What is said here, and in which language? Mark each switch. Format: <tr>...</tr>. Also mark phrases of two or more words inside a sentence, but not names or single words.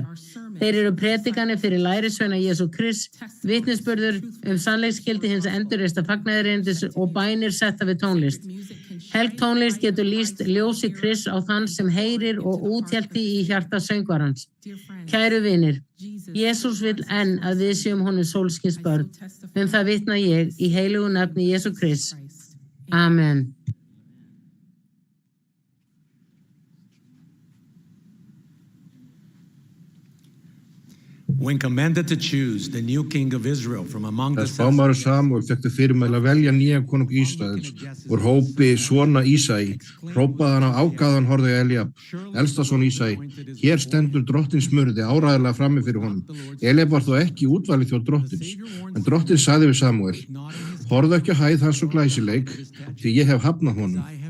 <is>Þeir eru predikanir fyrir lærisveina Jesú Krists, vitnisburður sannleiksgildi hins endurreista fagnaðarerindis og bænir setta við tónlist. Helg tónlist getur lýst ljósi Krists á þann sem heyrir og úthelti í hjarta söngvarans. Kæru vinir, Jesús vill enn að við séum honum sólskins börn. Það vitna ég í heilugu nafni Jesú Krists. Amen.</is> <en>When commanded to choose the new king of Israel from among the</en> <is>spámaður Samúel fékk þau fyrirmæli að velja nýjan konung Ísraels úr hópi svona Ísai, hrópaði hann á ákaðan horfði Eliab, elsta son Ísai. Hér stendur drottins smurði áræðilega frammi fyrir honum. Eliab var þó ekki útvalið þjóð drottins, en drottins sagði við Samúel: horfðu ekki á hæð hans og glæsileik, því ég hef hafnað honum.</is>